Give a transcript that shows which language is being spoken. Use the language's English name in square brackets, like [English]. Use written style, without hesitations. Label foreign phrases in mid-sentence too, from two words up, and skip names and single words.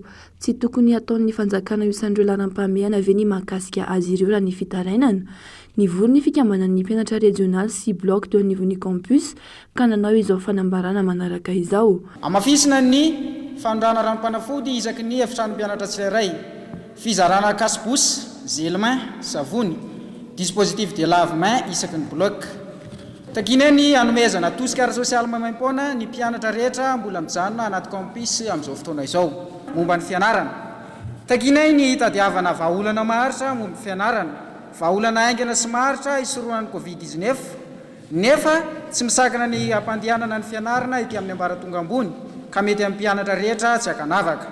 [Malagasy] Tsy tokony ataon'ny fanjakana isandreo laram-pameana ve ny mahakasika azy ireo raha ny fitarainana. Nivory ny fikambanan'ny mpianatra regionaly sy bloc teo anivon'ny campus ka nanao izao fanambarana manaraka izao. Amafisina ny fanondrana ranom-panafody isaky ny efitrano mpianatra tsirairay. Fizarana [French] casse-bouche, gel-main, [Malagasy] savony, [French] dispositif de lave-main [Malagasy] isaky ny bloc. Takineny anomezana tosika ara-sosialy maimaim-poana ny mpianatra rehetra mbola mijanona anaty campus amin'izao fotoana izao momba ny fianarana. Takinay ny tadiavana vahaolana maharitra momba ny fianarana, vahaolana aingana sy maharitra isoroana ny Covid-19 nefa tsy misakana ny ampandehanana ny fianarana ety amin'ny ambaratonga ambony ka mety amin'ny mpianatra rehetra tsy hakanavaka.